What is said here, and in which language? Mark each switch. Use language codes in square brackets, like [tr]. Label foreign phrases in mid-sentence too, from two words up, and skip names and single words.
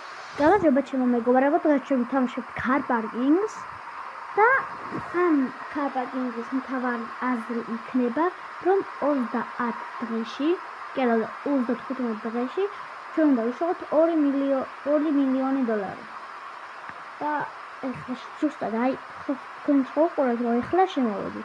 [ka] გამარჯობა ჩემო მეგობრებო, დღეს შევთამაშებთ [en] car parking- [ka] ს და ამ [en] car parking- [ka] ის მთავარი აზრი იქნება, რომ 30 დღეში, კი არა 35 დღეში ჩვენ უნდა ვიშოვოთ 2 მილიონი დოლარი. და ეხლა ზუსტად აი თქვენ ცხოვრობთ, რომ ეხლა შემოვედი.